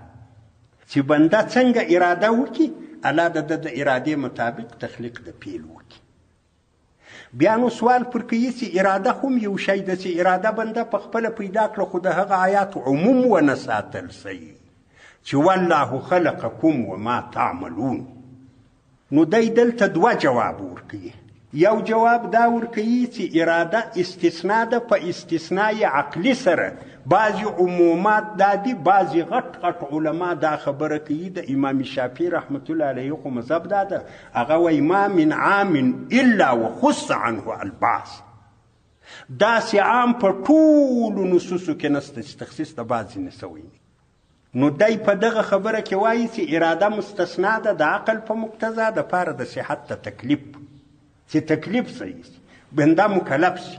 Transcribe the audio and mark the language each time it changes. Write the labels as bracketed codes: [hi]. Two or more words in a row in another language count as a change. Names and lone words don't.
[ps] چې بنده څنګه اراده وکړي، الله د ارادې مطابق تخلیق د پیل وکړي. بیا نو سوال پر کوي چې اراده هم یو شی ده، چې اراده بنده په خپله پیدا کړه، خو د هغه آیات عموم ونه ساتل صحیح چې [ar] والله خلقکم وما تعملون. [ps] نو دی دلته دوه جواب ورکوي. یو جواب دا ورکوي چې اراده استثناء ده، په استثناء عقلی سره بعضی عمومات دا دي. بعضی غټ غټ علما دا خبره کوي، د امام شافعي رحمت الله علیه خو مذهب دا ده، هغه وایي [ar] ما من عام الا وخص عنه البعض. [ps] داسې عام په ټولو نصوصو کې نسته چې تخصیص د بعضې نه سوی. نو دی په دغه خبره کې وایي چې اراده مستثنا ده د عقل په مقتضا د پاره د صحت د تکلیف، چې تکلیف صحیح شي، بنده مکلف شي.